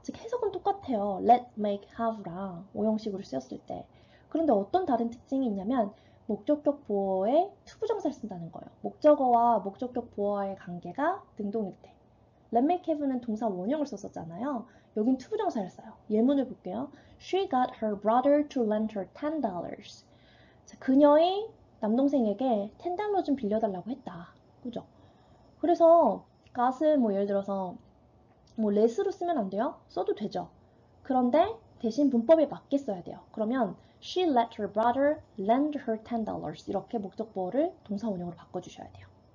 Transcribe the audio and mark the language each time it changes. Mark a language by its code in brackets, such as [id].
[ko] 즉 해석은 똑같아요. let, make, have랑 5형식으로 쓰였을 때. 그런데 어떤 다른 특징이 있냐면 목적격 보어에 투부정사를 쓴다는 거예요. 목적어와 목적격 보어와의 관계가 능동일 때. let, make, have는 동사 원형을 썼었잖아요. 여긴 투부정사를 써요. 예문을 볼게요. [en] She got her brother to lend her $10. [ko] 자, 그녀의 남동생에게 $10 좀 빌려달라고 했다. 그죠? 그래서 got은 뭐 예를 들어서 뭐 let으로 쓰면 안 돼요? 써도 되죠. 그런데 대신 문법에 맞게 써야 돼요. 그러면 [en] She let her brother lend her $10 [ko] 이렇게 목적보어를 동사 원형으로 바꿔주셔야 돼요.